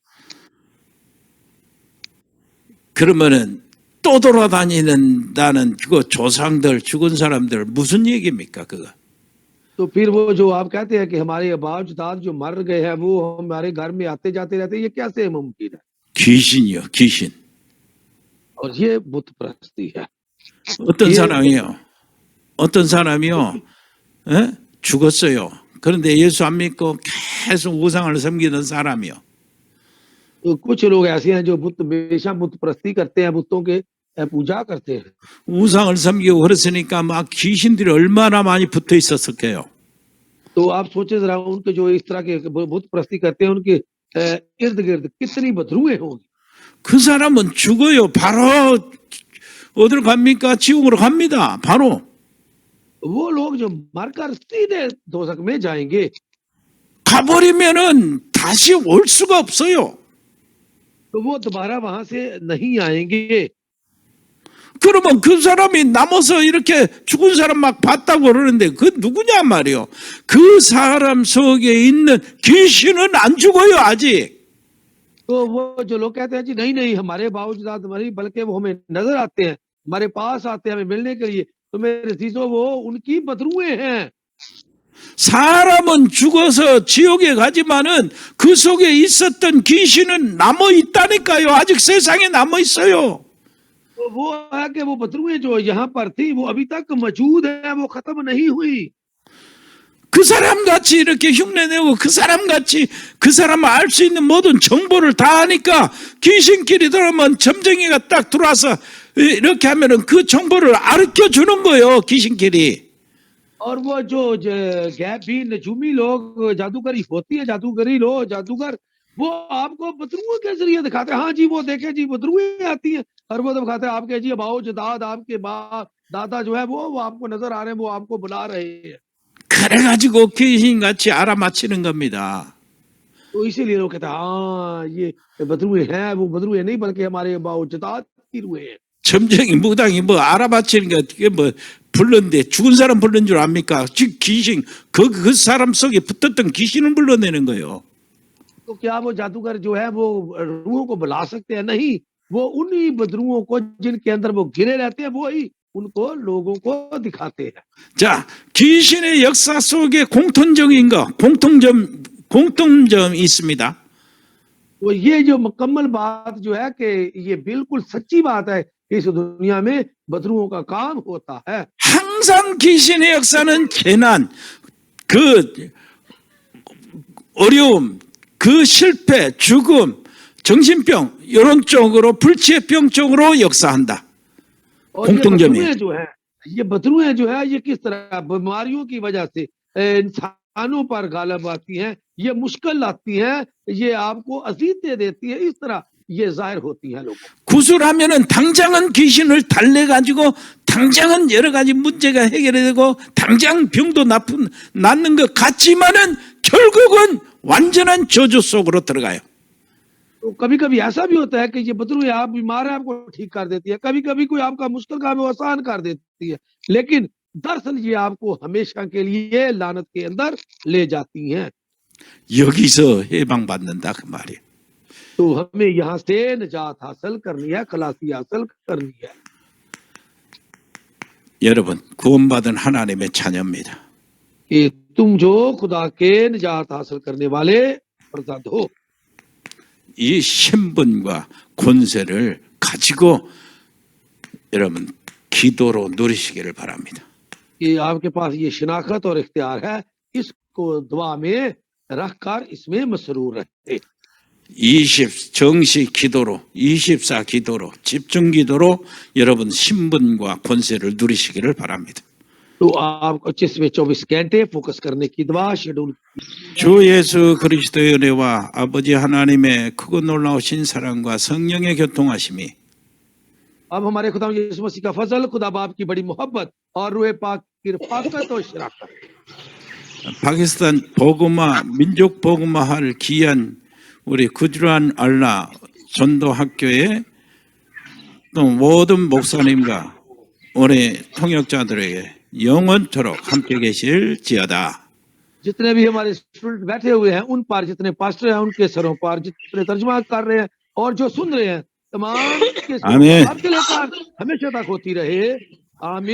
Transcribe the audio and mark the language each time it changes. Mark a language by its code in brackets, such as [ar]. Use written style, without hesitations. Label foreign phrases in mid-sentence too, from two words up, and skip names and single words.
[ko] 그러면은 또 돌아다니는다는 그 조상들, 죽은 사람들 무슨 얘기입니까 그거? [ur] تو پھر وہ جو آپ کہتے ہیں کہ ہمارے اباؤاجداد جو مر گئے ہیں وہ ہمارے گھر میں آتے جاتے رہتے ہیں، یہ کیسے ممکن ہے? [ko] 귀신이요, 귀신. [ur] اور یہ بت پرستی ہے. [ko] 어떤 사람이요? 어떤 사람이요? 에? 죽었어요. 그런데 예수 안 믿고 계속 우상을 섬기는 사람이요. [ur] تو کچھ لوگ ایسے ہیں جو بت ہمیشہ بت پرستی کرتے ہیں، بتوں کے پوجا کرتے ہیں. [ko] 우상을 섬기고 그랬으니까 막 귀신들이 얼마나 많이 붙어 있었을까요? [ur] تو آپ سوچے ذرا ان کے جو اس طرح کے بت پرستی کرتے ہیں ان کے ارد گرد کتنی بدروحیں ہوں گی. [ko] 그 사람은 죽어요. 바로 어디로 갑니까? 지옥으로 갑니다. 바로. [ur] وہ لوگ جو مر کر سیدھے دوزخ میں جائیں گے. [ko] 가버리면은 다시 올 수가 없어요. [ur] تو وہ دوبارہ وہاں سے نہیں آئیں گے. [ko] 그러면 그 사람이 남아서 이렇게 죽은 사람 막 봤다고 그러는데 그 누구냐 말이요. 그 사람 속에 있는 귀신은 안 죽어요 아직. [ur] تو وہ جو لوگ کہتے ہیں جی نہیں نہیں ہمارے باوجود نہیں، بلکہ وہ ہمیں نظر آتے ہیں، ہمارے پاس آتے ہیں ہمیں ملنے کے لیے، تو میرے عزیزوں وہ ان کی بدروحیں ہیں. [ko] 사람은 죽어서 지옥에 가지만은 그 속에 있었던 귀신은 남아 있다니까요. 아직 세상에 남아 있어요. [ur] تو وہ ہے کہ وہ بدروحیں جو یہاں پر تھی وہ ابھی تک موجود ہے، وہ ختم نہیں ہوئی. [ko] 그 사람 같이 이렇게 흉내내고 그 사람 같이 그 사람을 알 수 있는 모든 정보를 다 아니까 귀신끼리 들어오면 점쟁이가 딱 들어와서 이렇게 하면은 그 정보를 가르쳐 주는 거예요, 귀신끼리. [ur] اور وہ جو غیبی نجومی لوگ جادوگری ہوتی ہے، جادوگر وہ آپ کو بدروحوں کے ذریعے دکھاتے ہیں، ہاں جی وہ دیکھے جی بدروحیں آتی ہیں، اور وہ دکھاتے ہیں آپ کے جی آباؤ اجداد آپ کے باپ دادا جو ہے وہ آپ کو نظر آ رہے ہیں، وہ آپ کو بلا رہے ہیں. [ko] 그래가지고 귀신같이 알아맞히는 겁니다. [ur] تو اسی لیے لوگ کہتے ہیں ہاں یہ بدروحیں ہیں، وہ بدروحیں نہیں بلکہ ہمارے آباؤ اجداد کی روحیں ہیں. [ko] 점쟁이 무당이 뭐 알아맞히는 게 어떻게 뭐 불렀는데 죽은 사람 불른 줄 압니까? 지금 귀신 그 사람 속에 붙었던 귀신을 불러내는 거예요. [ur] تو کیا وہ جادوگر جو ہے وہ روحوں کو بلا سکتے ہیں? نہیں، وہ انہیں بدروحوں کو جن کے اندر وہ گھرے رہتے ہیں وہ ہی ان کو لوگوں کو دکھاتے ہیں. [ko] 자, 귀신의 역사 속에 공통적인 거, 공통점이 있습니다. [ur] تو یہ جو مکمل بات جو ہے کہ یہ بالکل سچی بات ہے کہ اس دنیا میں بدروحوں کا کام ہوتا ہے. [ko] 항상 귀신의 역사는 재난, 그 어려움, 그 실패, 죽음, 정신병 이런 쪽으로 불치병 쪽으로 역사한다. [ur] اور یہ [ko] 공통점이. [ur] بدروحیں جو ہے یہ کس طرح بیماریوں کی وجہ سے انسانوں پر غالب آتی ہیں، یہ مشکل لاتی ہیں، یہ آپ کو اذیتیں دیتی ہے، اس طرح یہ ظاہر ہوتی ہیں لوگوں. [ko] 구술하면은 당장은 귀신을 달래가지고 당장은 여러 가지 문제가 해결되고 당장 병도 낫는 것 같지만은 결국은 완전한 저주 속으로 들어가요. [ur] تو کبھی کبھی ایسا بھی ہوتا ہے کہ یہ بدروحیں آپ بیمار ہے آپ کو ٹھیک کر دیتی ہے، کبھی کبھی کوئی آپ کا مشکل کام ہے وہ آسان کر دیتی ہے، لیکن دراصل یہ آپ کو ہمیشہ کے لیے لعنت کے اندر لے جاتی ہیں. [ko] 여기서 해방받는다 그 말이에요. [ur] تو ہمیں یہاں سے نجات حاصل کرنی ہے، خلاصی حاصل کرنی ہے. [ko] 여러분 구원받은 하나님의 자녀입니다. [ur] کہ تم جو خدا کے نجات حاصل کرنے والے فرزند ہو, [ko] 이 신분과 권세를 가지고 여러분 기도로 누리시기를 바랍니다. [ur] کہ آپ کے پاس یہ شناخت اور اختیار ہے، اس کو دعا میں رکھ کر اس میں مسرور رہے. [ko] 정시 기도로 24 기도로 집중 기도로 여러분 신분과 권세를 누리시기를 바랍니다. [ur] تو آپ 24 گھنٹے فوکس کرنے کی دعا شیڈول. [ko] 주 예수 그리스도의 은혜와 아버지 하나님의 크고 놀라우신 사랑과 성령의 교통하심이 [ur] اب ہمارے خدا یسوع مسیح کا فضل، خدا باپ کی بڑی محبت اور روح پاک کی رفاقت اور شراکت [ko] 파키스탄 복음화 민족 복음화할 귀한 우리 구주란 알라 전도학교의 또 모든 목사님과 우리 통역자들에게 영원토록 함께 계실지어다. [ur] جتنے بھی ہمارے اسٹوڈنٹ بیٹھے ہوئے ہیں ان پر، جتنے پاسٹر ہیں ان کے سروں پر، جتنے ترجمہ کر رہے ہیں اور جو سن رہے ہیں تمام کے سروں پر आमीन। آپ کے لیے ہمیشہ تک ہوتی رہے. आमीन।